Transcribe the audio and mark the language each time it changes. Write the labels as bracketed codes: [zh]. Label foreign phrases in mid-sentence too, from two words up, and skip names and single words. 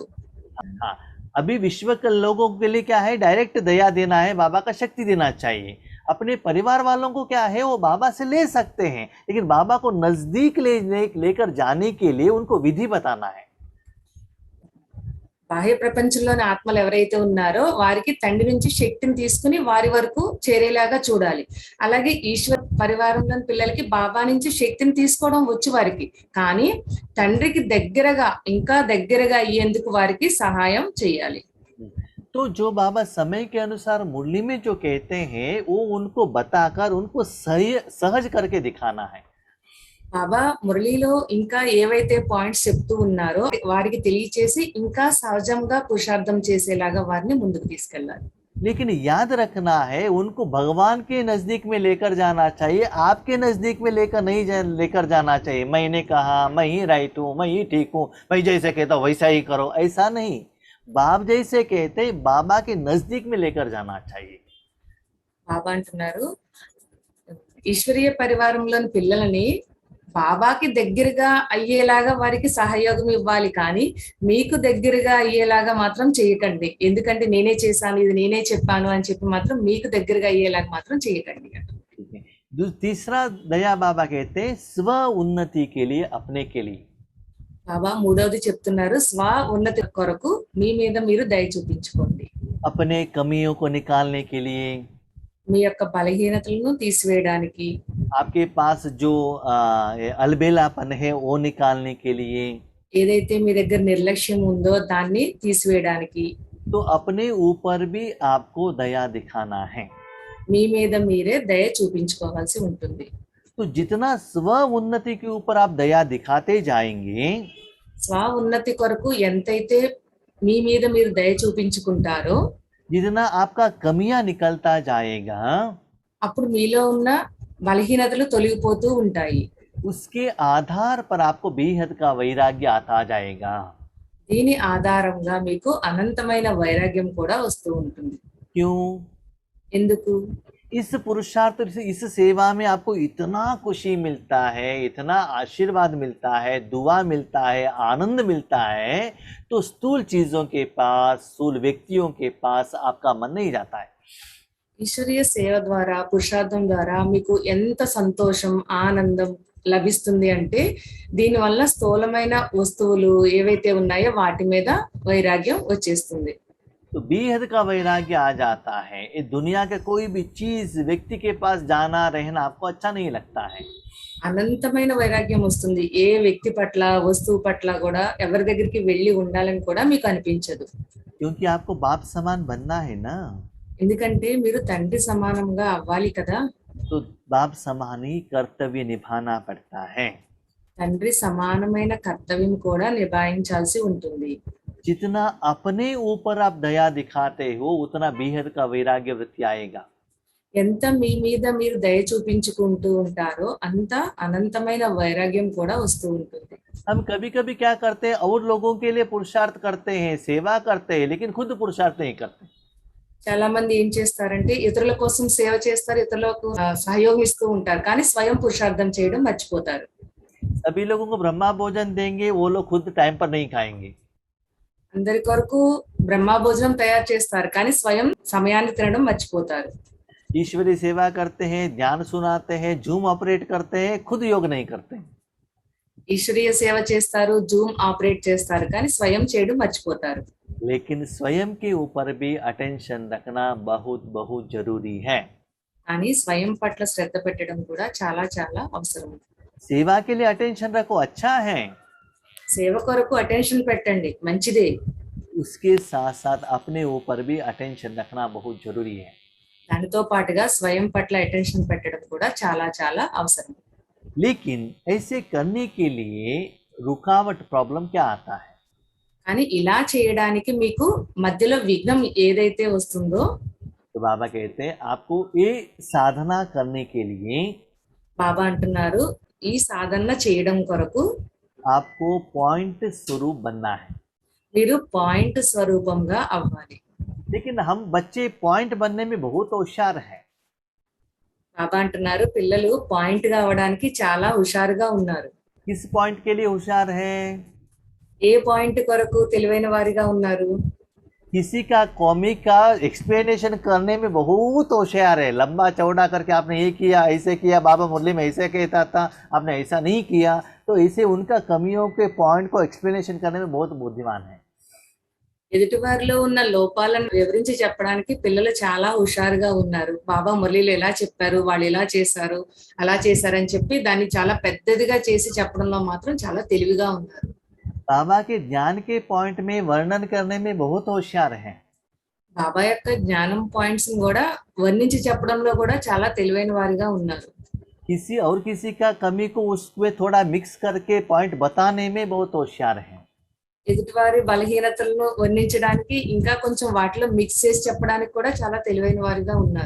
[hi] हाँ, अभी विश्व के लोगों के लिए क्या है, डायरेक्ट दया देना है, बाबा का शक्ति देना चाहिए। अपने परिवार वालों को क्या है, वो बाबा से ले सकते हैं, लेकिन बाबा को नजदीक लेकर जाने के लिए उनको विधि बताना है। [te] బాహ్య ప్రపంచంలోని ఆత్మలు ఎవరైతే ఉన్నారో వారికి తండ్రి నుంచి శక్తిని తీసుకుని వారి వరకు చేరేలాగా చూడాలి. అలాగే ఈశ్వర పరివారంలోని పిల్లలకి బాబా నుంచి శక్తిని తీసుకోవడం వచ్చు వారికి, కానీ తండ్రికి దగ్గరగా, ఇంకా దగ్గరగా అయ్యేందుకు వారికి సహాయం చేయాలి. [hi] तो जो बाबा समय के अनुसार मुरली में जो कहते हैं वो उनको बताकर उनको सही सहज करके दिखाना है। [te] బాబా మురళిలో ఇంకా ఏవైతే పాయింట్స్ చెప్తూ ఉన్నారో వారికి తెలియచేసి ఇంకా సహజంగా పురుషార్థం చేసేలాగా వారిని ముందుకు తీసుకెళ్ళాలి. [hi] लेकिन याद रखना है उनको भगवान के नजदीक में लेकर जाना चाहिए, आपके नजदीक में लेकर नहीं लेकर जाना चाहिए। मैंने कहा मैं ही राइट हूँ, मैं ही ठीक हूँ, मैं जैसे कहता हूँ वैसा ही करो, ऐसा नहीं। बाप जैसे कहते बाबा के नजदीक में लेकर जाना चाहिए। [te] బాబా అంటున్నారు ఈశ్వరీయ పరివారంలోని పిల్లలని బాబాకి దగ్గరగా అయ్యేలాగా వారికి సహయోగం ఇవ్వాలి, కానీ మీకు దగ్గరగా అయ్యేలాగా మాత్రం చేయకండి. ఎందుకంటే నేనే చేశాను, ఇది నేనే చెప్పాను అని చెప్పి మాత్రం మీకు దగ్గరగా అయ్యేలాగా మాత్రం చేయకండి. [hi] ठीक है। तीसरा दया बाबा कहते हैं स्व उन्नति के लिए, अपने के लिए। [te] బాబా మూడవది చెప్తున్నారు, స్వ ఉన్నతి కొరకు మీ మీద మీరు దయ చూపించుకోండి. [hi] अपने कमियों को निकालने के लिए, [te] మీ యొక్క బలహీనతలను తీసివేయడానికి, [hi] आपके पास जो ये अलबेलापन है वो निकालने के लिए। [te] ఏదైతే మీ దగ్గర నిర్లక్ష్యం ఉందో దాన్ని తీసివేయడానికి, [hi] तो अपने ऊपर भी आपको दया दिखाना है। [te] మీ మీద మీరే దయ చూపించుకోవాల్సి ఉంటుంది. [hi] तो जितना स्व उन्नति के ऊपर आप दया दिखाते जाएंगे, [te] స్వ ఉన్నతి కొరకు ఎంతైతే మీ మీద మీరు దయ చూపించుకుంటారో [hi] जितना आपका कमियां निकलता जाएगा, [te] అప్పుడు మీలో ఉన్న బలహీనతలు తొలగిపోతూ ఉంటాయి. [hi] उसके आधार पर आपको बेहद का वैराग्य आता जाएगा। [te] దీని ఆధారంగా మీకు అనంతమైన వైరాగ్యం కూడా వస్తూ ఉంటుంది. [hi] क्यों? [te] ఎందుకు? [hi] इस पुरुषार्थ इस सेवा में आपको इतना खुशी मिलता है, इतना आशीर्वाद मिलता है, दुआ मिलता है, आनंद मिलता है, तो स्थूल चीजों के पास, स्थूल व्यक्तियों के पास आपका मन नहीं जाता है। [te] ఈశ్వరీయ సేవ ద్వారా, పురుషార్థం ద్వారా మీకు ఎంత సంతోషం, ఆనందం లభిస్తుంది అంటే దీనివల్ల స్థూలమైన వస్తువులు ఏవైతే ఉన్నాయో వాటి మీద వైరాగ్యం వచ్చేస్తుంది. [hi] तो बेहद का वैराग्य आ जाता है। ये दुनिया के कोई भी चीज व्यक्ति के पास जाना रहना आपको अच्छा नहीं लगता है। [te] అనంతమైన వైరాగ్యం వస్తుంది. ఏ వ్యక్తి పట్ల, వస్తువు పట్ల కూడా ఎవరి దగ్గరికి వెళ్ళి ఉండాలని కూడా మీకు అనిపించదు. [hi] क्योंकि आपको बाप समान बनना है ना, [te] ఎందుకంటే మీరు తండ్రి సమానంగా అవ్వాలి కదా. [hi] तो बाप समान ही कर्तव्य निभाना पड़ता है। [te] తండ్రి సమానమైన కర్తవ్యం కూడా నిభాయించాల్సి ఉంటుంది. [hi] जितना अपने ऊपर आप दया दिखाते हो उतना बेहद का वैराग्य वृत्ति आएगा। [te] ఎంత మీ మీద మీరు దయ చూపించుకుంటూ ఉంటారో అంత అనంతమైన వైరాగ్యం కూడా వస్తూ ఉంటుంది. [hi] हम कभी कभी क्या करते हैं, और लोगों के लिए पुरुषार्थ करते हैं, सेवा करते हैं, लेकिन खुद पुरुषार्थ नहीं करते। [te] చాలా మంది ఏం చేస్తారంటే ఇతరుల కోసం సేవ చేస్తారు, ఇతరులకు సహయోగం ఇస్తూ ఉంటారు, కానీ స్వయం పురుషార్థం చేయడం మర్చిపోతారు. [hi] सभी लोगों को ब्रह्मा भोजन देंगे, वो लोग खुद टाइम पर नहीं खाएंगे। [te] అందరి కొరకు బ్రహ్మ భోజనం తయారు చేస్తారు, కానీ స్వయం సమయాన్ని తినడం మర్చిపోతారు. [hi] ईश्वरीय सेवा करते हैं, ध्यान सुनाते हैं, जूम ऑपरेट करते हैं, खुद योग नहीं करते हैं। [te] ఈశ్వరీయ సేవ చేస్తారు, జూమ్ ఆపరేట్ చేస్తారు, కానీ స్వయం చేయడం మర్చిపోతారు. [hi] लेकिन स्वयं के ऊपर भी अटेंशन रखना बहुत बहुत जरूरी है। [te] కానీ స్వయం పట్ల శ్రద్ధ పెట్టడం కూడా చాలా చాలా అవసరం. [hi] सेवा के लिए अटेंशन रखो, अच्छा है, [te] సేవ కొరకు అటెన్షన్ పెట్టండి, మంచిదే. [hi] उसके साथ साथ अपने ऊपर भी अटेंशन रखना बहुत जरूरी है। [te] దానితో పాటుగా స్వయం పట్ల అటెన్షన్ పెట్టడం కూడా చాలా చాలా అవసరం. [hi] लेकिन ऐसे करने के लिए रुकावट प्रॉब्लम क्या आता है? [te] కానీ ఇలా చేయడానికి మీకు మధ్యలో విఘ్నం ఏదైతే వస్తుందో, [hi] तो बाबा कहते हैं आपको ये साधना करने के लिए [te] బాబా అంటున్నారు ఈ సాధన చేయడం కొరకు [hi] आपको पॉइंट स्वरूप बनना है। [te] మీరు పాయింట్ స్వరూపంగా అవ్వాలి. [hi] लेकिन हम बच्चे पॉइंट बनने में बहुत होशियार हैं। [te] బాబా అంటున్నారు పిల్లలు పాయింట్ గా అవడానికి చాలా హుషారుగా ఉన్నారు. [hi] किस पॉइंट के लिए होशियार है? [te] ఏ పాయింట్ కొరకు తెలివైన వారిగా ఉన్నారు? [hi] किसी का कॉमिक का एक्सप्लेनेशन करने में बहुत होशियार है। लंबा चौड़ा करके आपने ये किया, ऐसे किया, बाबा मुरली में ऐसे कहता था, आपने ऐसा नहीं किया, तो ऐसे उनका कमियों के पॉइंट को एक्सप्लेनेशन करने में बहुत बुद्धिमान है। [te] ఎదుటి వారిలో ఉన్న లోపాలను వివరించి చెప్పడానికి పిల్లలు చాలా హుషారుగా ఉన్నారు. బాబా మురళీలు ఎలా చెప్పారు, వాళ్ళు ఇలా చేశారు, అలా చేశారని చెప్పి దాన్ని చాలా పెద్దదిగా చేసి చెప్పడంలో మాత్రం చాలా తెలివిగా ఉన్నారు. [hi] बाबा के ज्ञान के पॉइंट में वर्णन करने में बहुत होशियार है। [te] బాబా యొక్క జ్ఞానం పాయింట్స్ కూడా వర్ణించి చెప్పడంలో కూడా చాలా తెలివైన వారిగా ఉన్నారు. [hi] किसी और किसी का कमी को उसमें थोड़ा मिक्स करके पॉइंट बताने में बहुत होशियार है। [te] ఎదుటివారి బలహీనతలను వర్ణించడానికి ఇంకా కొంచెం వాటిలో మిక్స్ చేసి చెప్పడానికి కూడా చాలా తెలివైన వారిగా ఉన్నారు.